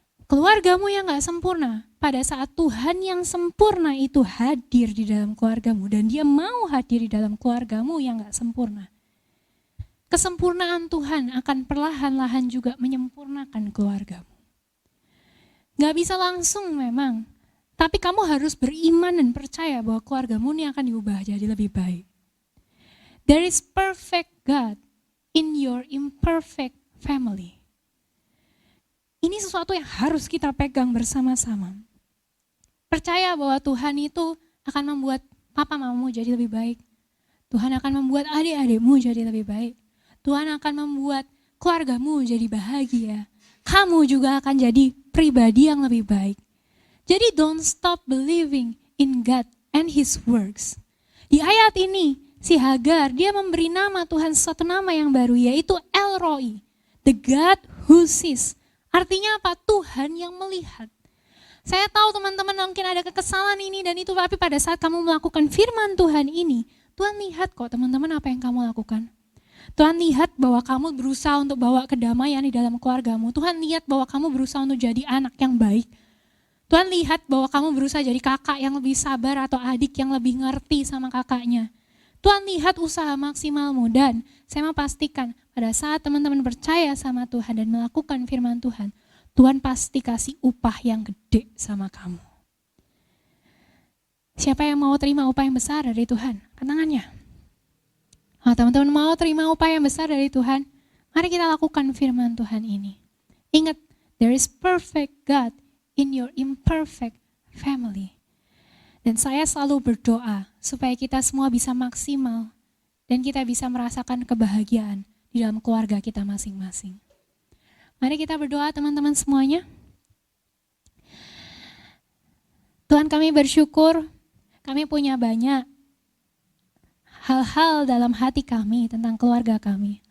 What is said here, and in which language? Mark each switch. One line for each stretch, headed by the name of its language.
Indonesian: Keluargamu yang gak sempurna, pada saat Tuhan yang sempurna itu hadir di dalam keluargamu, dan dia mau hadir di dalam keluargamu yang gak sempurna, kesempurnaan Tuhan akan perlahan-lahan juga menyempurnakan keluargamu. Gak bisa langsung memang, tapi kamu harus beriman dan percaya bahwa keluargamu ini akan diubah jadi lebih baik.
English: There is perfect God in your imperfect family.
Indonesian: Ini sesuatu yang harus kita pegang bersama-sama. Percaya bahwa Tuhan itu akan membuat papa mamamu jadi lebih baik. Tuhan akan membuat adik-adikmu jadi lebih baik. Tuhan akan membuat keluargamu jadi bahagia. Kamu juga akan jadi pribadi yang lebih baik. Jadi
English: don't stop believing in God and His works.
Indonesian: Di ayat ini, si Hagar, dia memberi nama Tuhan suatu nama yang baru, yaitu El Roi,
English: the God who sees.
Indonesian: Artinya apa? Tuhan yang melihat. Saya tahu teman-teman mungkin ada kekesalan ini dan itu, tapi pada saat kamu melakukan firman Tuhan ini, Tuhan lihat kok teman-teman apa yang kamu lakukan. Tuhan lihat bahwa kamu berusaha untuk bawa kedamaian di dalam keluargamu. Tuhan lihat bahwa kamu berusaha untuk jadi anak yang baik. Tuhan lihat bahwa kamu berusaha jadi kakak yang lebih sabar atau adik yang lebih ngerti sama kakaknya. Tuhan lihat usaha maksimalmu, dan saya mau pastikan pada saat teman-teman percaya sama Tuhan dan melakukan firman Tuhan, Tuhan pasti kasih upah yang gede sama kamu. Siapa yang mau terima upah yang besar dari Tuhan? Angkat tangannya. Oh, teman-teman mau terima upah yang besar dari Tuhan? Mari kita lakukan firman Tuhan ini. Ingat,
English: there is perfect God in your imperfect family.
Indonesian: Dan saya selalu berdoa supaya kita semua bisa maksimal dan kita bisa merasakan kebahagiaan di dalam keluarga kita masing-masing. Mari kita berdoa teman-teman semuanya. Tuhan, kami bersyukur kami punya banyak hal-hal dalam hati kami tentang keluarga kami.